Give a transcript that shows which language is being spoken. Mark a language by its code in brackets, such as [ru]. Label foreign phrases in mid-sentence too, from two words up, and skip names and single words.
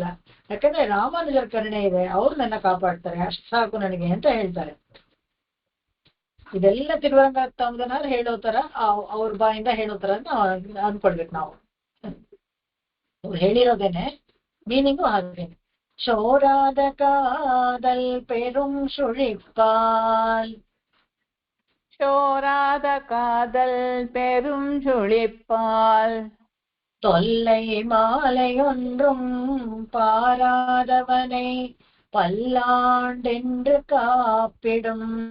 [kn] ಯಾಕಂದ್ರೆ ರಾಮಾನುಜರ ಕರುಣೆ ಇದೆ, ಅವ್ರು ನನ್ನ ಕಾಪಾಡ್ತಾರೆ, ಅಷ್ಟು ಸಾಕು ನನಗೆ ಅಂತ ಹೇಳ್ತಾರೆ. ಇದೆಲ್ಲ ತಿರುವರಂಗತಮದನಾರ್ ಹೇಳೋ ತರ, ಅವ್ರ ಬಾಯಿಂದ ಹೇಳೋ ತರ ಅನ್ಕೊಳ್ಬೇಕು ನಾವು. ಅವ್ರು ಹೇಳಿರೋದೇನೆ, ಮೀನಿಂಗು ಹಾಗೇನೆ. [ta] சோராத காதல் பெரும் சுழிப்பால். சோராத காதல் பெரும் சுழிப்பால். தொல்லை மாலை ஒன்றும் பாராதவனை பல்லாண்டென்று காப்பிடும்.